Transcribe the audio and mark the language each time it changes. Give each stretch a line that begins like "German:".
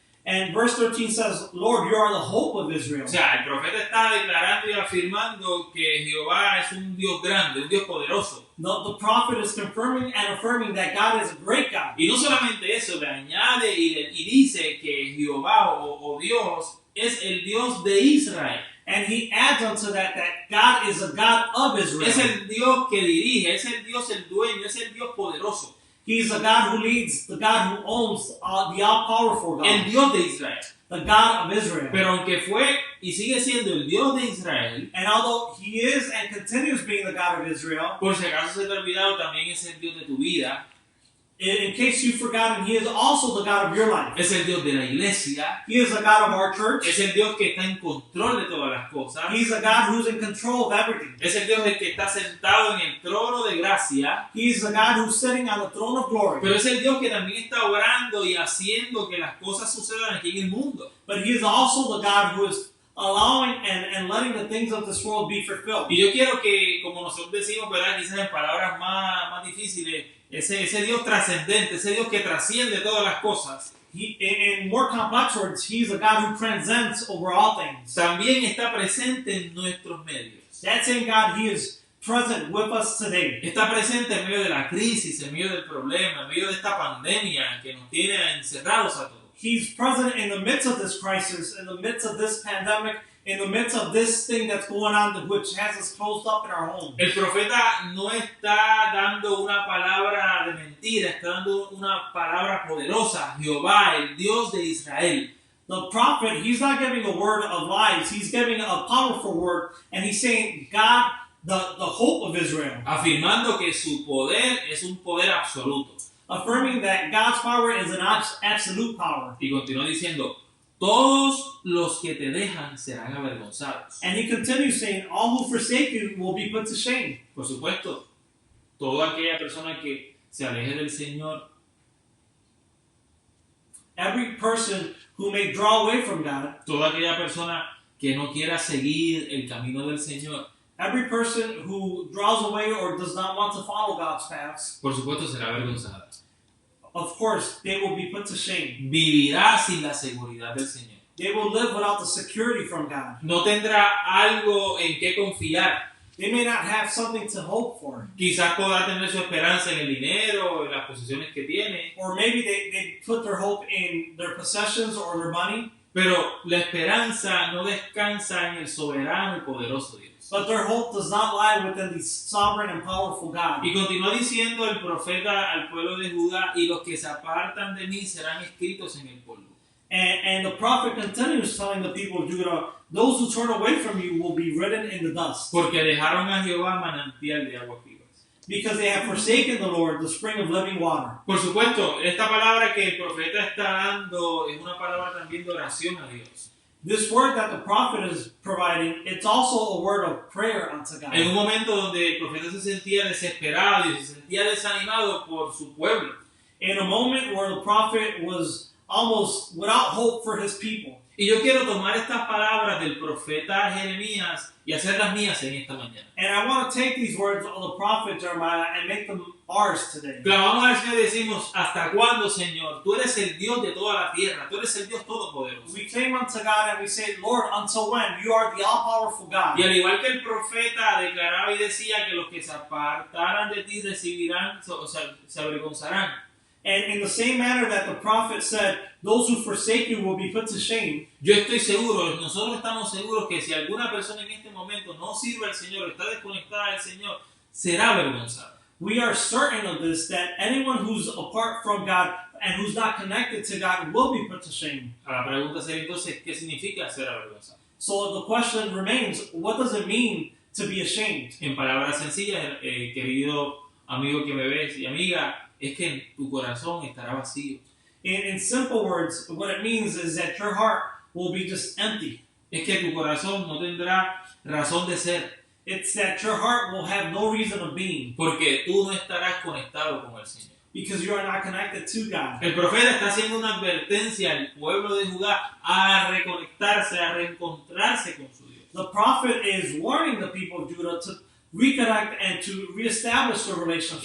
English: And verse 13 says, Lord, you are the hope of Israel.
Spanish: O sea, el profeta está declarando y afirmando que Jehová es un Dios grande, un Dios poderoso.
English: The prophet is confirming and affirming that God is a great God.
Spanish: Y no solamente eso, le añade y dice que Jehová o Dios es el Dios de Israel.
English: And he adds unto that God is a God of Israel.
Spanish: Es el Dios que dirige, es el Dios el dueño, es el Dios poderoso.
English: He's the God who leads, the God who owns, the all-powerful God.
Spanish: El Dios de Israel.
English: The God of Israel.
Spanish: Pero aunque fue y sigue siendo el Dios de Israel,
English: and although He is and continues being the God of Israel,
Spanish: por si acaso se te ha olvidado, también es el Dios de tu vida.
English: In case you've forgotten, He is also the God of your life.
Spanish: Es el Dios de la iglesia.
English: He is the God of our church.
Spanish: Es el Dios que está en control de todas las cosas.
English: He's the God who's in control of everything.
Spanish: Es el Dios el que está sentado en el trono de gracia.
English: He's the God who's sitting on the throne of glory.
Spanish: Pero es el Dios que también está obrando y haciendo que las cosas sucedan aquí en el mundo.
English: But He is also the God who is allowing and letting the things of this world be fulfilled.
Spanish: Y yo quiero que, como nosotros decimos, ¿verdad? Quizás en palabras más difíciles, ese Dios trascendente, ese Dios que trasciende todas las cosas.
English: In more complex words, He's a God who transcends over all things.
Spanish: También está presente en nuestros medios.
English: That same God, He is present with us today.
Spanish: Está presente en medio de la crisis, en medio del problema, en medio de esta pandemia que nos tiene encerrados a todos.
English: He's present in the midst of this crisis, in the midst of this pandemic, in the midst of this thing that's going on, which has us closed up in our home.
Spanish: El profeta no está dando una palabra de mentira, está dando una palabra poderosa. Jehová, el Dios de Israel.
English: The prophet, he's not giving a word of lies. He's giving a powerful word, and he's saying, God, the hope of Israel.
Spanish: Afirmando que su poder es un poder absoluto.
English: Affirming that God's power is an absolute power.
Spanish: Y continúa diciendo, todos los que te dejan serán avergonzados.
English: And he continues saying, all who forsake you will be put to shame.
Spanish: Por supuesto, toda aquella persona que se aleje del Señor.
English: Every person who may draw away from God.
Spanish: Toda aquella persona que no quiera seguir el camino del Señor.
English: Every person who draws away or does not want to follow God's paths.
Spanish: Por supuesto será avergonzada.
English: Of course, they will be put to shame.
Spanish: Vivirá sin la seguridad del Señor.
English: They will live without the security from God.
Spanish: No tendrá algo en qué confiar.
English: They may not have something to hope for.
Spanish: Quizás podrá tener su esperanza en el dinero, en las posesiones que tiene.
English: Or maybe they put their hope in their possessions or their money.
Spanish: Pero la esperanza no descansa en el soberano y poderoso Dios.
English: But their hope does not lie within the sovereign and powerful God.
Spanish: Y continúa diciendo el profeta al pueblo de Judá, y los que se apartan de mí serán escritos en el polvo.
English: And the prophet continues telling the people of Judah, those who turn away from you will be written in the dust.
Spanish: Porque dejaron a Jehová manantial de aguas vivas.
English: Because they have forsaken the Lord, the spring of living water.
Spanish: Por supuesto, esta palabra que el profeta está dando es una palabra también de oración a Dios.
English: This word that the prophet is providing, it's also a word of prayer unto God.
Spanish: En un momento donde el profeta se sentía desesperado y se sentía desanimado por su pueblo.
English: In a moment where the prophet was almost without hope for his people.
Spanish: Y yo quiero tomar estas palabras del profeta Jeremías y hacerlas mías en esta mañana.
English: And I want to take these words of the prophet Jeremiah and make them ours today.
Spanish: Clamamos al Señor y decimos, ¿hasta cuándo, Señor? Tú eres el Dios de toda la tierra, tú eres el Dios todopoderoso.
English: We came unto God and we said, Lord, until when? You are the all-powerful God.
Spanish: Y al igual que el profeta declaraba y decía que los que se apartaran de ti recibirán, o sea, se avergonzarán.
English: And in the same manner that the prophet said, those who forsake you will be put to shame.
Spanish: Yo estoy seguro, nosotros estamos seguros que si alguna persona en este momento no sirve al Señor, está desconectada del Señor, será avergonzada.
English: We are certain of this, that anyone who's apart from God and who's not connected to God will be put to shame.
Spanish: La pregunta sería entonces, ¿qué significa ser avergonzado?
English: So the question remains, what does it mean to be ashamed?
Spanish: En palabras sencillas, querido amigo que me ves y amiga, es que tu corazón estará vacío.
English: In simple words, what it means is that your heart will be just empty.
Spanish: Es que tu corazón no tendrá razón de ser.
English: It's that your heart will have no reason of being.
Spanish: Porque tú no estarás conectado con el Señor.
English: Because you are not connected to God.
Spanish: El profeta está haciendo una advertencia al pueblo de Judá a reconectarse, a reencontrarse con su Dios.
English: The prophet is warning the people of Judah to reconnect and to reestablish the relationship.